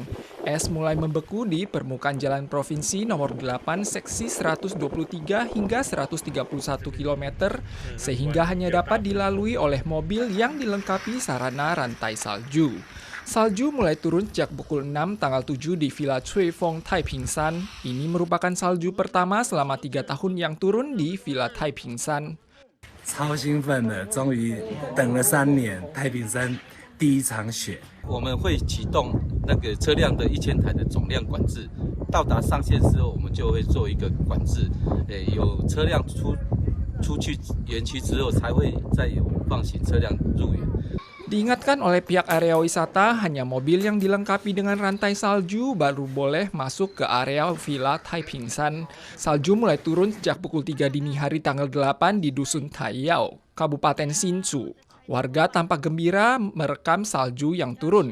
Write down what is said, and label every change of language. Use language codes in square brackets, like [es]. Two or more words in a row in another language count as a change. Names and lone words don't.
[id] Es mulai membeku di permukaan jalan provinsi nomor 8 seksi 123 hingga 131 km, sehingga hanya dapat dilalui oleh mobil yang dilengkapi sarana rantai salju. Salju mulai turun sejak pukul 6 tanggal 7 di Villa Cuifeng, Taipingsan. Ini merupakan salju pertama selama 3 tahun yang turun di Villa Taipingsan. [zh] 超兴奋的，终于等了3年，太平山第一场雪。我们会启动那个车辆的1000台的总量管制，到达上限之后，我们就会做一个管制。有车辆出去园区之后，才会再有放行车辆入园。 [id] Diingatkan oleh pihak area wisata, hanya mobil yang dilengkapi dengan rantai salju baru boleh masuk ke area Villa Taipingsan. Salju mulai turun sejak pukul 3 dini hari tanggal 8 di Dusun Taiyao, Kabupaten Hsinchu. Warga tampak gembira merekam salju yang turun.